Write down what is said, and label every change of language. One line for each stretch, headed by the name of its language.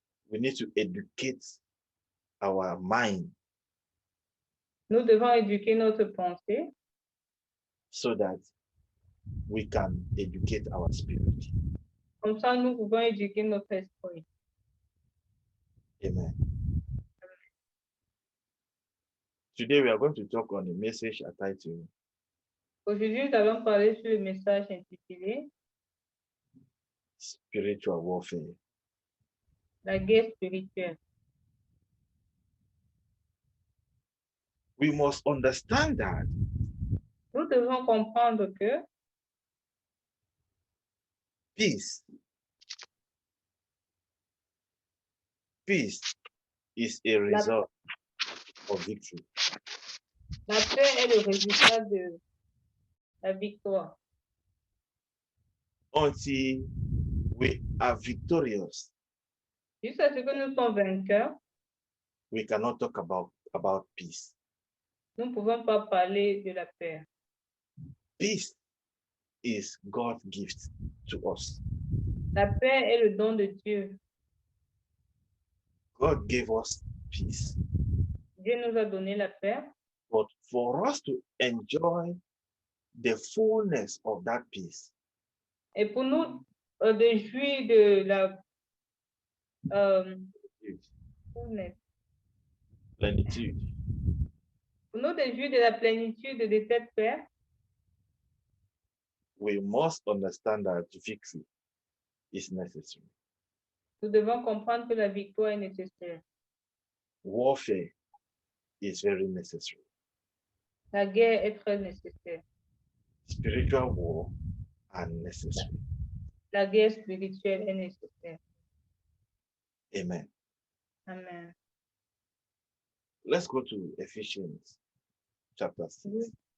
English: We need to educate our mind
French: Nous devons éduquer notre pensée
English: so that we can educate our spirit.
French: comme ça nous pouvons éduquer notre esprit.
English: Amen. Today we are going to talk on a message titled
French: Aujourd'hui, nous allons parler sur le message intitulé
English: Spiritual Warfare.
French: La guerre spirituelle.
English: We must understand that
French: Nous devons comprendre que
English: peace is a result of victory.
French: la paix est le résultat de la victoire.
English: until we are victorious,
French: Jusqu'à ce que nous sommes vainqueurs,
English: we cannot talk about peace.
French: nous ne pouvons pas parler de la paix.
English: Peace is God's gift to us.
French: La paix est le don de Dieu.
English: God gave us peace.
French: Dieu nous a donné la paix.
English: But for us to enjoy the fullness of that peace,
French: Et pour nous de jouir de la fullness,
English: plenitude,
French: pour nous de jouir de la plénitude de cette paix,
English: we must understand that victory is necessary.
French: nous devons comprendre que la victoire est nécessaire.
English: Warfare is very necessary.
French: La guerre est très nécessaire.
English: Spiritual war are necessary.
French: La guerre spirituelle est nécessaire.
English: Amen.
French: Amen.
English: Let's go to Ephesians chapter 6.